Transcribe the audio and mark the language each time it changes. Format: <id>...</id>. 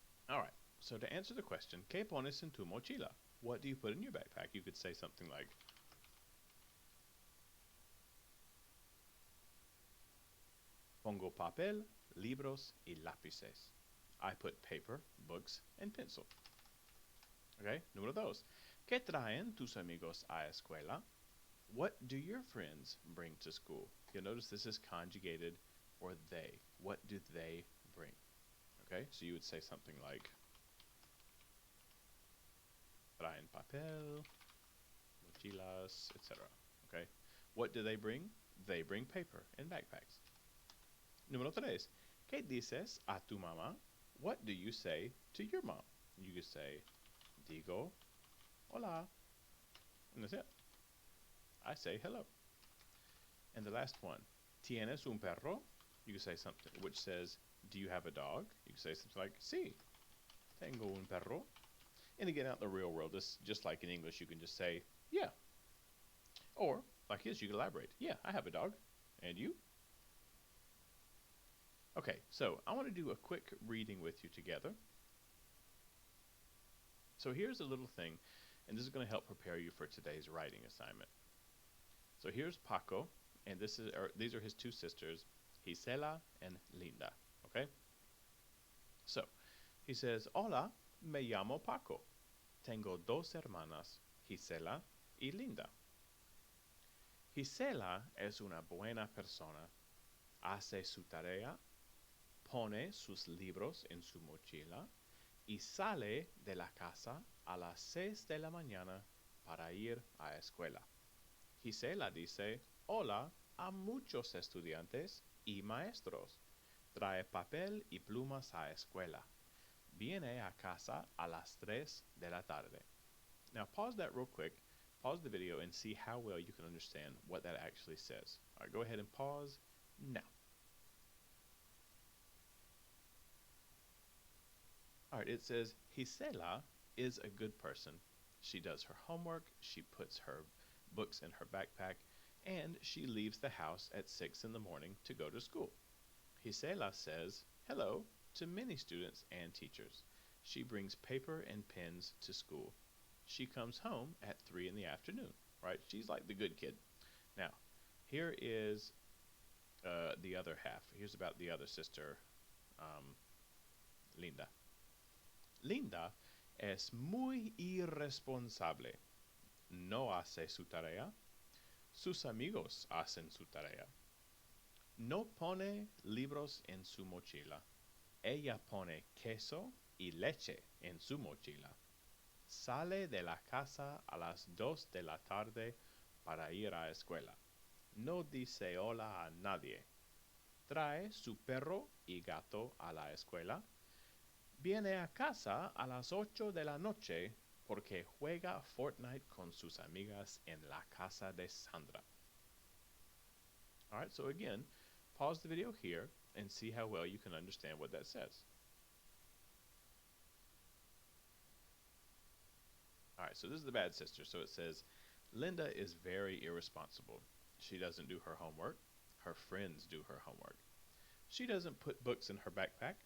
<en>All right, so to answer the question,</en> <es>¿Qué pones en tu mochila?</es> <en>What do you put in your backpack? You could say something like,</en> <es>Pongo papel, libros y lápices.</es> <en>I put paper, books, and pencil.</en> <es>Okay, número dos. ¿Qué traen tus amigos a escuela?</es> <en>What do your friends bring to school? You'll notice this is conjugated or they. What do they bring? Okay, so you would say something like,</en> <es>traen papel, mochilas, etc.</es> <en>Okay, what do they bring? They bring paper and backpacks.</en> <es>Número tres. ¿Qué dices a tu mamá?</es> <en>What do you say to your mom? You could say,</en> <es>digo, hola,</es> <en>and that's it. I say hello. And the last one,</en> <es>¿Tienes un perro?</es> <en>You could say something which says, do you have a dog? You could say something like,</en> <es>sí, tengo un perro.</es> <en>And again, out in the real world, this just like in English, you can just say, yeah. Or, like his, you can elaborate. Yeah, I have a dog. And you? Okay, so I want to do a quick reading with you together. So here's a little thing, and this is going to help prepare you for today's writing assignment. So here's Paco, and these are his two sisters, Gisela and Linda, okay? So, he says,</en> <es>Hola, me llamo Paco. Tengo dos hermanas, Gisela y Linda. Gisela es una buena persona. Hace su tarea, pone sus libros en su mochila y sale de la casa a las 6 de la mañana para ir a escuela. Gisela dice hola a muchos estudiantes y maestros. Trae papel y plumas a escuela. Viene a casa a las 3 de la tarde.</es> <en>Now pause that real quick. Pause the video and see how well you can understand what that actually says. All right, go ahead and pause now. All right, it says Gisela is a good person. She does her homework, she puts her books in her backpack, and she leaves the house at 6 in the morning to go to school. Gisela says hello to many students and teachers. She brings paper and pens to school. She comes home at 3 in the afternoon, right? She's like the good kid. Now, here is the other half. Here's about the other sister, Linda.</en> <es>Linda es muy irresponsable. No hace su tarea. Sus amigos hacen su tarea. No pone libros en su mochila. Ella pone queso y leche en su mochila. Sale de la casa a las 2 de la tarde para ir a escuela. No dice hola a nadie. Trae su perro y gato a la escuela. Viene a casa a las 8 de la noche porque juega Fortnite con sus amigas en la casa de Sandra.</es> <en>All right, so again, pause the video here and see how well you can understand what that says. All right, so this is the bad sister. So it says, Linda is very irresponsible. She doesn't do her homework. Her friends do her homework. She doesn't put books in her backpack.</en>